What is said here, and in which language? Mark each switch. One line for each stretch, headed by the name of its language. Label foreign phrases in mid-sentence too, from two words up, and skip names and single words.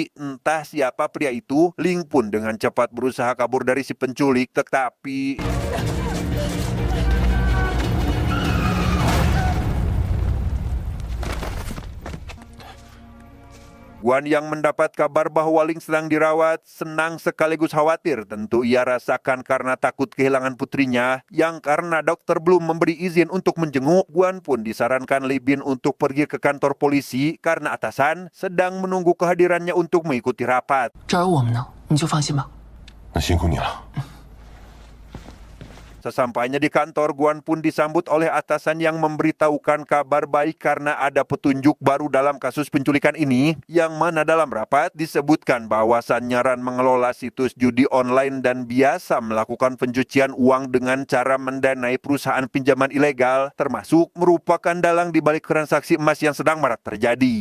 Indonesian: Entah siapa pria itu, Ling pun dengan cepat berusaha kabur dari si penculik, tetapi Guan yang mendapat kabar bahwa Ling sedang dirawat, senang sekaligus khawatir tentu ia rasakan karena takut kehilangan putrinya, yang karena dokter belum memberi izin untuk menjenguk. Guan pun disarankan Li Bin untuk pergi ke kantor polisi karena atasan sedang menunggu kehadirannya untuk mengikuti rapat.
Chinese: 这儿有我们呢，你就放心吧。那辛苦你了。
Indonesian: Sesampainya di kantor, Guan pun disambut oleh atasan yang memberitahukan kabar baik karena ada petunjuk baru dalam kasus penculikan ini, yang mana dalam rapat disebutkan bahwasannya Ran mengelola situs judi online dan biasa melakukan pencucian uang dengan cara mendanai perusahaan pinjaman ilegal, termasuk merupakan dalang di balik transaksi emas yang sedang marak terjadi.